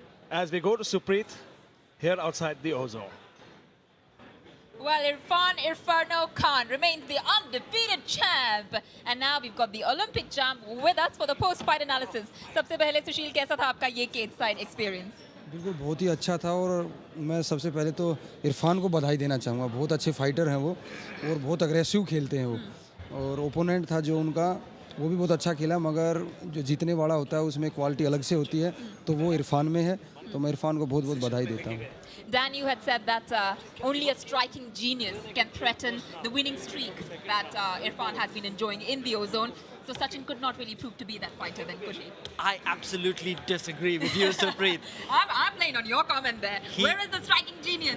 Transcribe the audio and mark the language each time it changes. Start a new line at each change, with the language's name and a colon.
English: As we go to Supreet, here outside the O-Zone. Well, Irfan Khan remains the undefeated champ. And now we've got the Olympic champ with us for the post-fight analysis.
Hindi: सबसे पहले सुशील, कैसा था आपका ये cage side experience? बिल्कुल बहुत ही अच्छा था और मैं सबसे पहले तो इरफान को बधाई देना चाहूँगा। बहुत अच्छे फाइटर हैं वो और बहुत अग्रेसिव खेलते हैं वो। और ओपोनेंट था जो उनका, वो भी बहुत अच्छा खेला, मगर जो जीतने वाला होता है उसमें क्वालिटी अलग से होती है, तो वो इरफान में है। तो मैं इरफान को बहुत बहुत बधाई देता हूँ।
English: Dan, you had said that only a striking genius can threaten the winning streak that Irfan has been enjoying in the O-Zone. So Sachin could not really prove to be that fighter then, could he? I absolutely disagree with you, Supreet. I'm playing on your comment there. Where is the striking genius?